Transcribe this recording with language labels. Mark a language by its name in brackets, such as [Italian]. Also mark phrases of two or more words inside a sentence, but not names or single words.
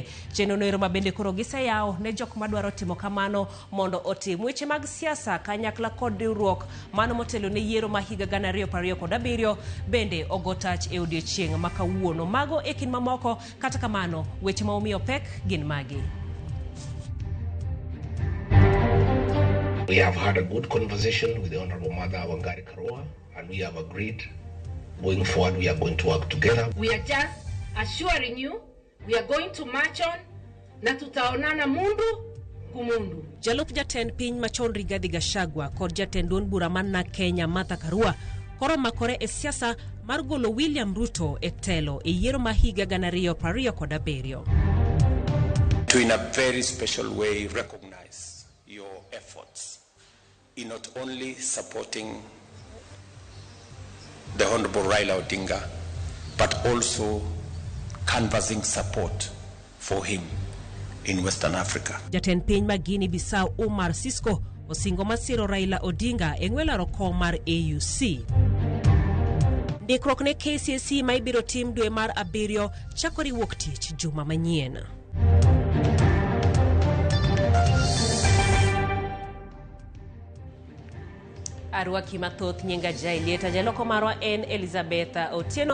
[Luo (Kenya and Tanzania)] Chenro ma bende koro giseyaw ne jok madwaro timo kamano mondo otim weche mag siasa kanyakla kod riwruok mano motelo ne yiero ma higa 2027 bende ogotach e odiechieng' ma kawuono. Mago e kin mamoko, kata kamano weche ma omiyo pek gin magi. [English] We have had a good conversation with the Honorable Mother Wangari Karua, and we have agreed going forward we are going to work together. We are just assuring you we are going to march on [Swahili] na tutaonana mundu kumundu. [Luo (Kenya and Tanzania)] Jalup jatend piny machon Rigathi Gachagua kod jatend duond bura man Kenya Martha Karua koro makore e siasa mar golo William Ruto e telo e yiero ma higa 2027. [English] To in a very special way recognize your efforts in not only supporting the Honorable Raila Odinga, but also canvassing support for him in Western Africa. [Luo (Kenya and Tanzania)] Jatend piny ma Guinea Bissau Umar Sisco osingo masiro Raila Odinga e ng'welo roko mar AUC. Ndikruok ne KCSE ma ibiro tim dwe mar 7 chakore wuok tich juma manyien. Arwaki mathoth nyinga jailieta jaloko marwa en Elizabeth Otieno.